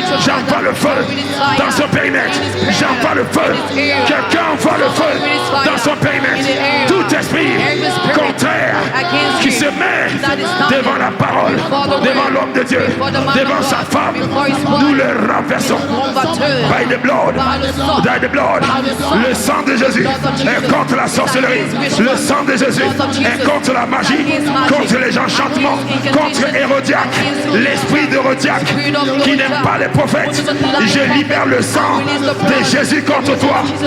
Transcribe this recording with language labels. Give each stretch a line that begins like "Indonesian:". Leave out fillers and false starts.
French: J'envoie le feu dans son périmètre. J'envoie le feu. Quelqu'un envoie le feu dans son périmètre. Tout esprit contraire qui se met devant la parole, devant l'homme de Dieu, devant sa femme, nous le renversons.
English: By the blood, by the blood.
French: Le sang de Jésus est contre la sorcellerie. Le sang de Jésus est contre la magie, contre les enchantements, contre Hérodiaque, l'esprit d'Hérodiaque qui n'aime pas les prophètes. Je libère le sang de Jésus contre toi.